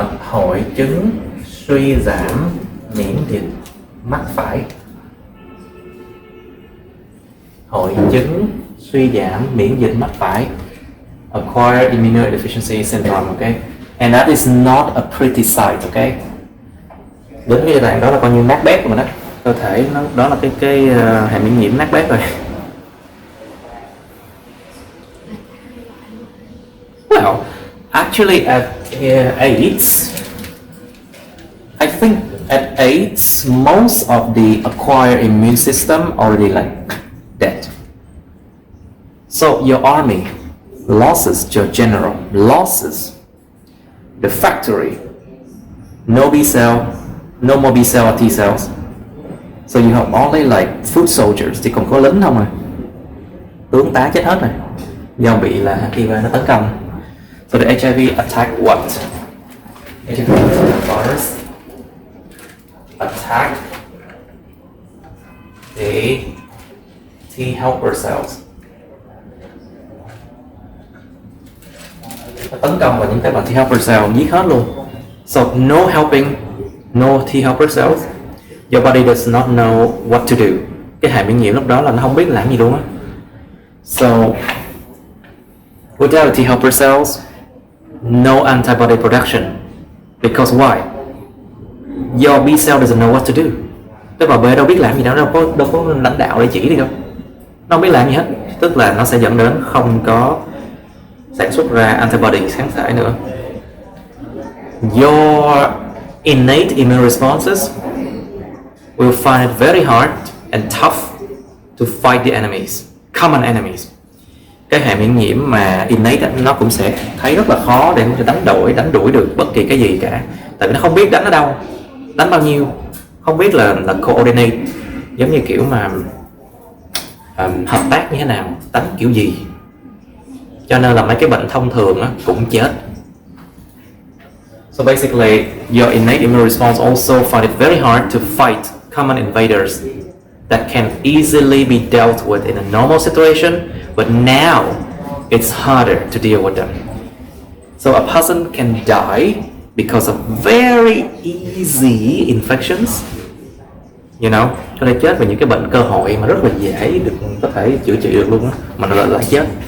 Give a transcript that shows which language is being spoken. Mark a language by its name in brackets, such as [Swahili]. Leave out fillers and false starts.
[Vietnamese] Hội chứng suy giảm miễn dịch mắc phải. Hội chứng suy giảm miễn dịch mắc phải. [English] Acquired immunodeficiency syndrome, okay? And that is not a pretty sight, okay? [Vietnamese] Đến cái giai đoạn đó là coi như nát bét rồi đó. Cơ thể nó đó là cái hệ miễn nhiễm nát bét rồi. [English] Well, actually at AIDS, I think at AIDS most of the acquired immune system already like dead. So your army losses your general, losses the factory, no B cell, no more B cell or T cells. So you have only like foot soldiers, [Vietnamese] chỉ còn có lính không rồi. Tướng tá chết hết rồi. Do bị là HIV nó tấn công. [English] So the HIV attack what? HIV virus attack the T helper cells. [Vietnamese] Nó tấn công vào những cái mà T helper cell, giết hết luôn. [English] So no helping, no T helper cells. Your body does not know what to do. [Vietnamese] Cái hệ miễn nhiễm lúc đó là nó không biết làm gì luôn á. [English] So without T helper cells, no antibody production. Because why? Your B cell doesn't know what to do. [Vietnamese] Cái bà B đâu biết làm gì đâu có lãnh đạo để chỉ đi đâu. Nó không biết làm gì hết. Tức là nó sẽ dẫn đến không có sản xuất ra antibody kháng thể nữa. [English] Your innate immune responses will find it very hard and tough to fight the enemies, common enemies. [Vietnamese] Cái hệ miễn nhiễm mà innate nó cũng sẽ thấy rất là khó để có thể đánh đuổi được bất kỳ cái gì cả. Tại vì nó không biết đánh ở đâu, đánh bao nhiêu, không biết là coordinate, giống như kiểu mà hợp tác như thế nào, đánh kiểu gì. Cho nên là mấy cái bệnh thông thường cũng chết. [English] So basically, your innate immune response also find it very hard to fight common invaders that can easily be dealt with in a normal situation, but now it's harder to deal with them. So a person can die because of very easy infections. [Vietnamese] You know, có thể chết vì những cái bệnh cơ hội mà rất là dễ được có thể chữa trị được luôn á, mà nó lại chết.